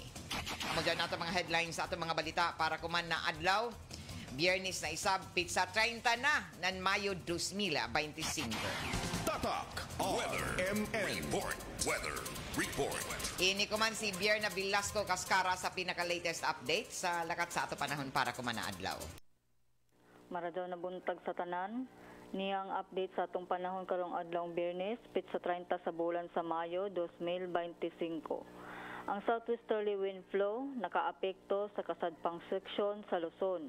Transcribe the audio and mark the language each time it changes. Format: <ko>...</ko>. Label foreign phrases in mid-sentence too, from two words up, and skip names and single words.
<sgd>Amo dyan nato mga headlines sa ato mga balita para kuman na adlaw. Biyernes na isab pitsa 30 na ng Mayo 2025. Tatak RMN Weather Report. Ini kuman si Bierna Velasco Cascara sa pinaka-latest update sa lakat sa ato panahon para kuman na adlaw. Maradyaw na buntag sa tanan. Niyang update sa atong panahon karong adlawng Biyernes, pitsa 30 sa bulan sa Mayo 2025.</sgd> <ceb>Ang</ceb> <en>southwesterly wind flow</en> <ceb>nakaapekto sa kasadpang seksyon sa Luzon.</ceb>